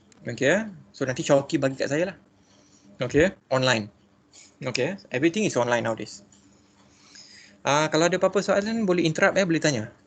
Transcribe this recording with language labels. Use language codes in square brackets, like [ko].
[ms] Okay, so nanti Syauqi bagi kat saya lah. [en] Okay, online. Okay, everything is online nowadays. [ms] Kalau ada apa-apa soalan boleh interrupt boleh tanya.